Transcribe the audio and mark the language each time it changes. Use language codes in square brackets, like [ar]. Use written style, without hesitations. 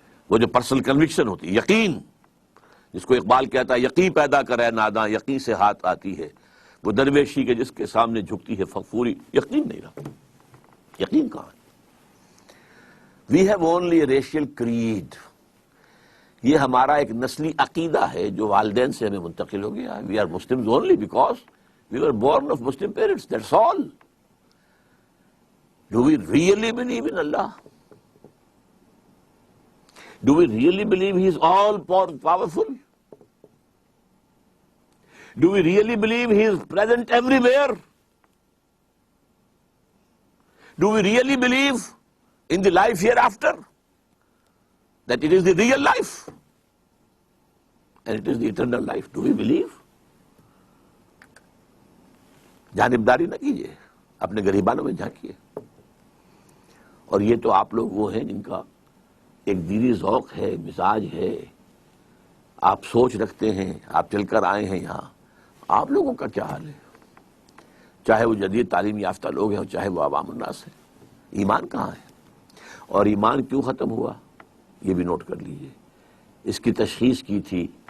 [ur] وہ جو personal conviction ہوتی، یقین، جس کو اقبال کہتا ہے یقین پیدا کرے ناداں، یقین سے ہاتھ آتی ہے، وہ درویشی کے جس کے سامنے جھکتی ہے فغفوری، یقین نہیں رہا۔ یقین کہاں ہے؟ [en] we have only a racial creed, [ur] یہ ہمارا ایک نسلی عقیدہ ہے جو والدین سے ہمیں منتقل ہو گیا۔ [en] We are Muslims only because we were born of Muslim parents, that's all. Do we really believe in Allah? Do we really believe He is all powerful? Do we really believe He is present everywhere? Do we really believe in the life hereafter? That it is the real life and it is the eternal life? Do we believe? [ur] جانبداری نہ کیجیے، اپنے غریبانوں میں جھانکیے۔ اور یہ تو آپ لوگ وہ ہیں جن کا ایک دینی ذوق ہے، مزاج ہے، آپ سوچ رکھتے ہیں، آپ چل کر آئے ہیں یہاں۔ آپ لوگوں کا کیا حال ہے؟ چاہے وہ جدید تعلیم یافتہ لوگ ہیں، چاہے وہ عوام الناس ہیں، ایمان کہاں ہے؟ اور ایمان کیوں ختم ہوا یہ بھی نوٹ کر لیجئے۔ اس کی تشخیص کی تھی